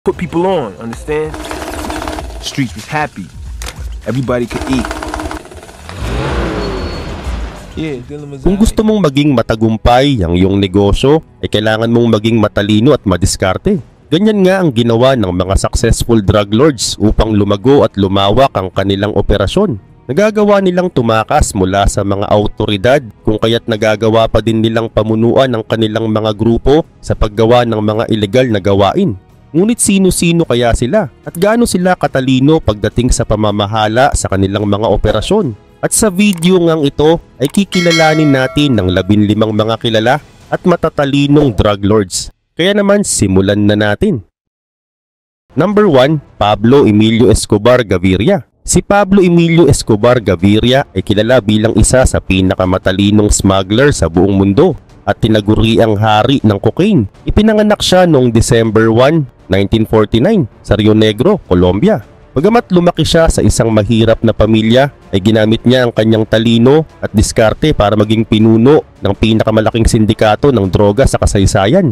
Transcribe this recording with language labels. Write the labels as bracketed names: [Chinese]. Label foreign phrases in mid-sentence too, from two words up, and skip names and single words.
[English] put people on, understand? Streets was happy. Everybody could eat. Yeah, [Filipino] Kung gusto mong maging matagumpay ang iyong negosyo, ay kailangan mong maging matalino at madiskarte. Ganyan nga ang ginawa ng mga [English] successful drug lords [Filipino] upang lumago at lumawak ang kanilang operasyon. Nagagawa nilang tumakas mula sa mga autoridad, kung kaya't nagagawa pa din nilang pamunuan ang kanilang mga grupo sa paggawa ng mga ilegal na gawain. Ngunit sino-sino kaya sila at gaano sila katalino pagdating sa pamamahala sa kanilang mga operasyon? At sa video ngang ito ay kikilalanin natin ng 15 mga kilala at matatalinong [English] drug lords. [Filipino] Kaya naman simulan na natin. Number 1, Pablo Emilio Escobar Gaviria. Si Pablo Emilio Escobar Gaviria ay kilala bilang isa sa pinakamatalinong smuggler sa buong mundo at tinaguriang hari ng cocaine. Ipinanganak siya noong December 1, 1949 sa Rio Negro, Colombia. Bagamat lumaki siya sa isang mahirap na pamilya, ay ginamit niya ang kanyang talino at diskarte para maging pinuno ng pinakamalaking sindikato ng droga sa kasaysayan.